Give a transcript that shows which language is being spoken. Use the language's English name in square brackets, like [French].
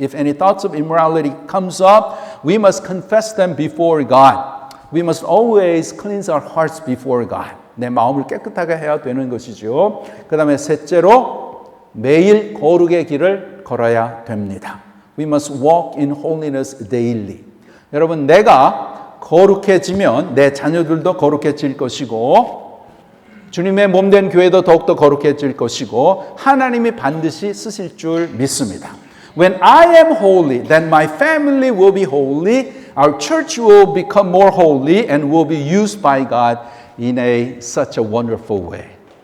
[English] If any thoughts of immorality comes up, we must confess them before God. We must always cleanse our hearts before God. [Korean] 내 마음을 깨끗하게 해야 되는 것이죠. 그 다음에 셋째로 매일 거룩의 길을 걸어야 됩니다. [English] We must walk in holiness daily. [Korean] 여러분, 내가 거룩해지면 내 자녀들도 거룩해질 것이고 주님의 몸된 교회도 더욱더 거룩해질 것이고 하나님이 반드시 쓰실 줄 믿습니다. [English] When I am holy, then my family will be holy, our church will become more holy and will be used by God in such a wonderful way.